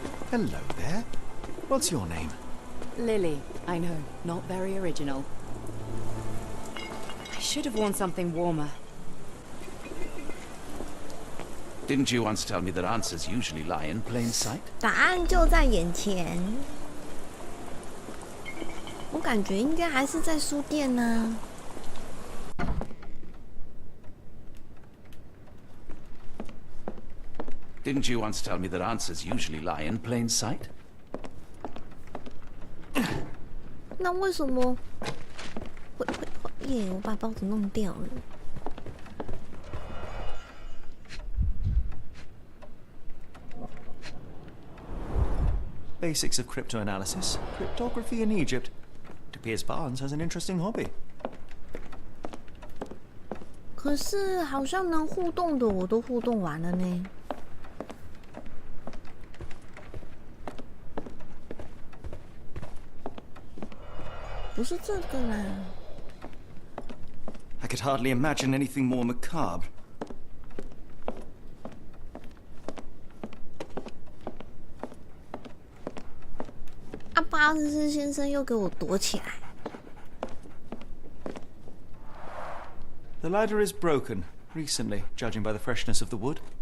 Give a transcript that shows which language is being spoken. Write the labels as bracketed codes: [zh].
[en] Hello there. What's your name? Lily, I know, not very original. I should have worn something warmer. Didn't you once tell me that answers usually lie in plain sight? [zh] 答案就在眼前。我感觉应该还是在书店呢。 [en] Didn't you once tell me that answers usually lie in plain sight? [zh] 那为什么会耶？我把包子弄掉了。 [en] Basics of cryptanalysis. Cryptography in Egypt. It appears Barnes has an interesting hobby. [zh] 可是好像能互动的我都互动完了呢。不是这个啦。 [en] I could hardly imagine anything more macabre. [zh] 巴斯斯先生又给我躲起来。 [en] The ladder is broken recently, judging by the freshness of the wood.